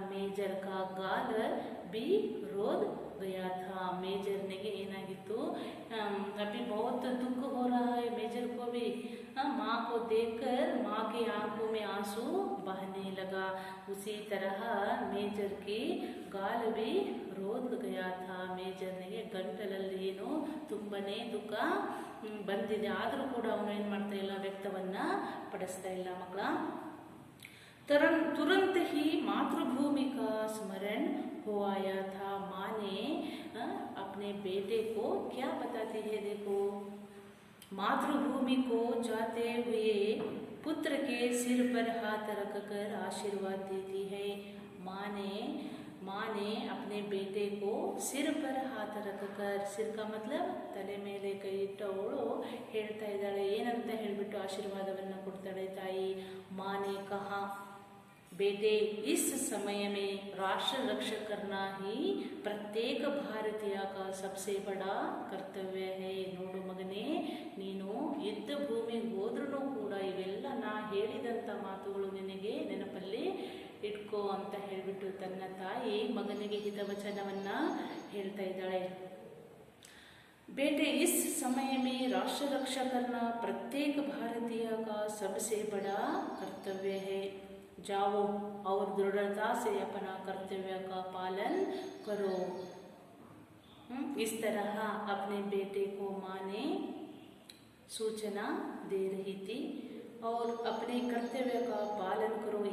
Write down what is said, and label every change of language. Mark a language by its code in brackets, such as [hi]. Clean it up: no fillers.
[hi] Major का गाल भी रोद गया था. मेजर ने [kn] ಏನಾಗಿತ್ತು? [hi] अभी बहुत दुख हो रहा है मेजर को भी. माँ को देखकर माँ की आंखों में आंसू बहने लगा. उसी तरह मेजर की गाल भी रोद गया था. [kn] ಮೇಜರ್ನಿಗೆ ಗಂಟಲಲ್ಲಿ ಏನು ತುಂಬನೇ ದುಃಖ ಬಂದಿದೆ. ಆದರೂ ಕೂಡ ಅವನು ಏನು ಮಾಡ್ತಾ ಇಲ್ಲ? ವ್ಯಕ್ತವನ್ನ ಪಡಿಸ್ತಾ ಇಲ್ಲ ಮಕ್ಕಳ. [hi] तुरंत ही मातृभूमि का स्मरण हो आया था. माँ ने अपने बेटे को क्या बताती है? देखो, मातृभूमि को जाते हुए पुत्र के सिर पर हाथ रखकर आशीर्वाद देती है. माँ ने अपने बेटे को सिर पर हाथ रखकर, सिर का मतलब [kn] ತಲೆ ಮೇಲೆ ಕೈ ಇಟ್ಟವಳು ಹೇಳ್ತಾ ಇದ್ದಾಳೆ. ಏನಂತ ಹೇಳ್ಬಿಟ್ಟು ಆಶೀರ್ವಾದವನ್ನ ಕೊಡ್ತಾಳೆ ತಾಯಿ. [hi] माँ ने कहा, बेटे, इस समय में राष्ट्र रक्षा करना ही प्रत्येक भारतीय का सबसे बड़ा कर्तव्य है. [kn] ನೋಡು ಮಗನೇ, ನೀನು ಯುದ್ಧ ಭೂಮಿಗೆ ಹೋದ್ರೂ ಕೂಡ ಇವೆಲ್ಲ ನಾ ಹೇಳಿದಂಥ ಮಾತುಗಳು ನಿನಗೆ ನೆನಪಲ್ಲಿ ಇಟ್ಕೋ ಅಂತ ಹೇಳಿಬಿಟ್ಟು ತನ್ನ ತಾಯಿ ಮಗನಿಗೆ ಹಿತವಚನವನ್ನ ಹೇಳ್ತಾ ಇದ್ದಾಳೆ. [hi] बेटे, इस समय में राष्ट्र रक्षा करना प्रत्येक भारतीय का सबसे बड़ा कर्तव्य है. जाओ और दृढ़ता से अपना कर्तव्य का पालन करो. इस तरह अपने बेटे को माँ ने सूचना दे रही थी और अपने कर्तव्य का पालन करो.